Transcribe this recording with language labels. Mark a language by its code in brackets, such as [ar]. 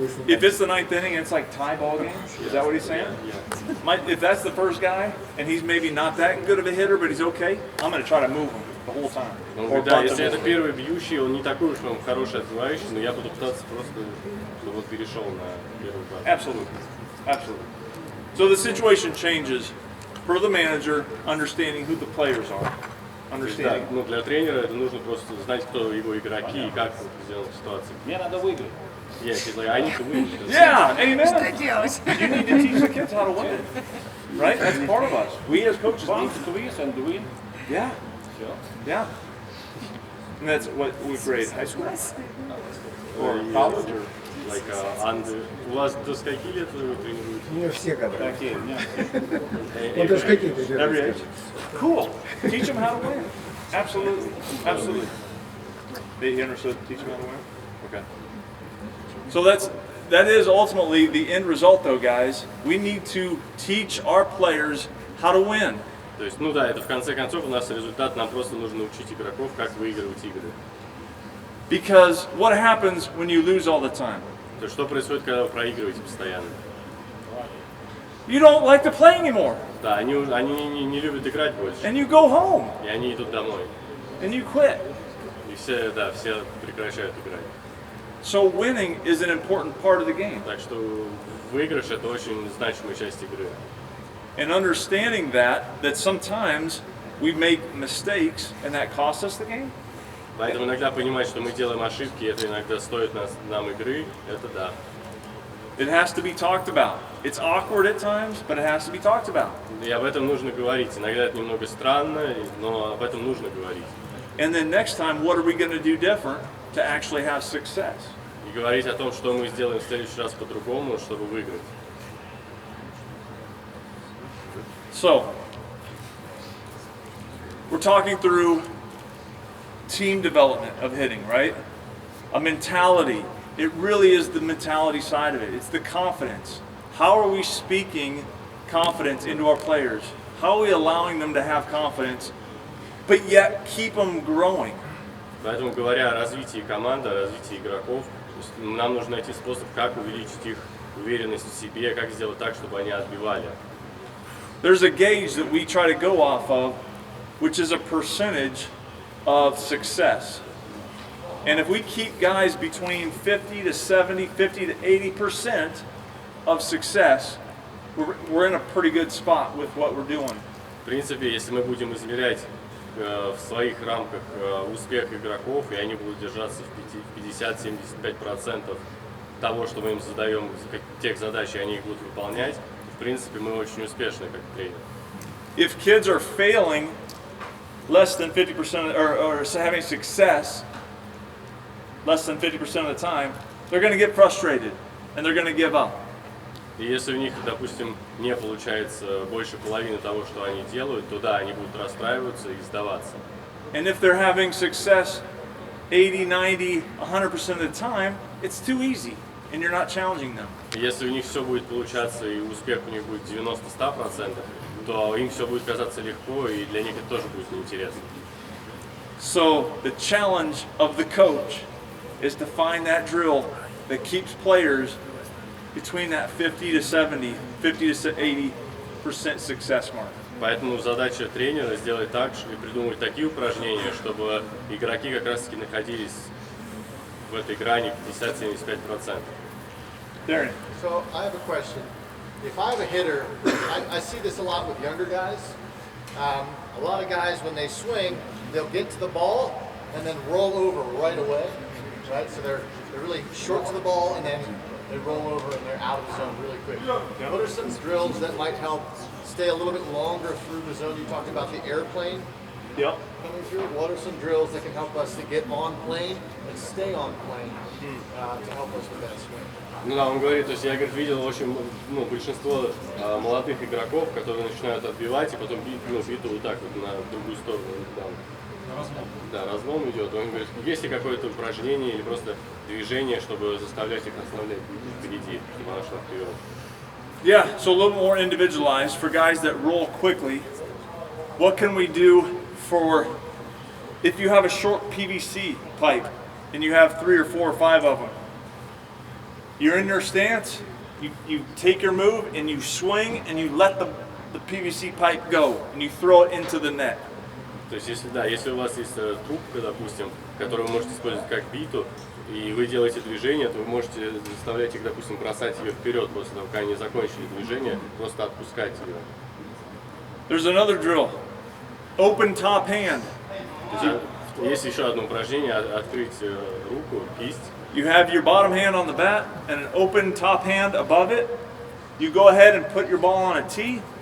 [en] If it's the 9th inning, and it's like tie ball game. Is that what he's saying? If that's the first guy and he's maybe not that good of a hitter, but he's okay, I'm going to try to move him the whole time. [ru] Ну, да, если это первый бьющий, он не такой уж он хороший отбивающий, но я буду пытаться просто, чтобы он перешел на первую базу. [en] Absolutely. So the situation changes for the manager, understanding who the players are. [ru] Да, [en] Understanding. [ru] ну, для тренера это нужно просто знать, кто его игроки и как сделать ситуацию. Мне надо выиграть. [en] Yeah, he's like, I need to win. Yeah, amen. You need to teach the kids how to win. Right? That's part of us. We as coaches One need to. quiz and win. Yeah, [ru] Все. [en] yeah. And that's what we grade high school or college or. [ru] Like, у вас до скольки лет вы тренируете? Не все года. Такие, нет. Ну, то есть какие-то [en] Every [ru] делают. [en] age. Cool. Teach them how to win. Absolutely. Absolutely. They understood. Teach them how to win. Okay. So that is ultimately the end result, though, guys. We need to teach our players how to win. [ru] То есть, ну да, это в конце концов у нас результат, нам просто нужно учить игроков, как выигрывать игры. [en] Because what happens when you lose all the time? [ru] То есть, что происходит, когда вы проигрываете постоянно? [en] You don't like to play anymore, [ru] Да, они не любят играть больше, [en] and you go home, [ru] и они идут домой. [en] and you quit. [ru] И все прекращают играть. [en] So winning is an important part of the game. [ru] Так что выигрыш это очень значимая часть игры. [en] And understanding that sometimes we make mistakes, and that costs us the game. [ru] Поэтому иногда понимать, что мы делаем ошибки, это иногда стоит нам игры, это да. [en] It has to be talked about. It's awkward at times, but it has to be talked about. [ru] И об этом нужно говорить. Иногда это немного странно, но об этом нужно говорить. [en] And then next time, what are we going to do different to actually have success? [ru] И говорить о том, что мы сделаем в следующий раз по-другому, чтобы выиграть. [en] So, we're talking through team development of hitting, right? A mentality. It really is the mentality side of it. It's the confidence. How are we speaking confidence into our players? How are we allowing them to have confidence, but yet keep them growing? [ru] Поэтому, говоря о развитии команды, о развитии игроков, нам нужно найти способ, как увеличить их уверенность в себе, как сделать так, чтобы они отбивали. [en] There's a gauge that we try to go off of, which is a percentage of success. And if we keep guys between 50 to 70, 50 to 80% of success, we're in a pretty good spot with what we're doing. [ru] В принципе, если мы будем измерять в своих рамках успех игроков, и они будут держаться в 50-75% того, что мы им задаем, тех задач, и они их будут выполнять, в принципе, мы очень успешны как тренер. [en] If kids are failing less than 50% or having success less than 50% of the time, they're going to get frustrated and they're going to give up. [ru] И если у них, допустим, не получается больше половины того, что они делают, то да, они будут расстраиваться и сдаваться. [en] And if they're having success 80, 90, 100% of the time, it's too easy and you're not challenging them. [ru] Если у них все будет получаться и успех у них будет 90-100%, то им все будет казаться легко, и для них это тоже будет неинтересно. [en] So the challenge of the coach is to find that drill that keeps players between that 50 to 70, 50 to 80% success mark. [ru] Поэтому задача тренера сделать так и придумать такие упражнения, чтобы игроки как раз таки находились в этой грани 50-75%. [en] Darren. So I have a question. If I have a hitter, I see this a lot with younger guys. A lot of guys, when they swing, they'll get to the ball and then roll over right away, right? So they're really short to the ball and then they roll over and they're out of the zone really quick. What are some drills that might help stay a little bit longer through the zone? You talked about the airplane Yep. coming through. What are some drills that can help us to get on plane and stay on plane to help us with that swing? [ru] Ну да, он говорит, то есть я, говорит, видел очень, большинство молодых игроков, которые начинают отбивать и потом биту вот так вот на другую сторону. Да, разлом идет. Он говорит, есть ли какое-то упражнение или просто движение, чтобы заставлять их оставлять впереди, чтобы она шла вперед? [en] Yeah, so a little more individualized for guys that roll quickly. What can we do for if you have a short PVC pipe and you have 3 or 4 or 5 of them? You're in your stance, you take your move and you swing and you let the PVC pipe go and you throw it into the net. [ru] То есть, если у вас есть трубка, допустим, которую вы можете использовать как биту, и вы делаете движение, то вы можете заставлять их, допустим, бросать ее вперед после того, как они закончили движение, просто отпускать ее. [en] There's another drill. Open top hand. [ru] Есть еще одно упражнение, открыть руку, кисть. [en] You have your bottom hand on the bat and an open top hand above it. You go ahead and put your ball on a tee.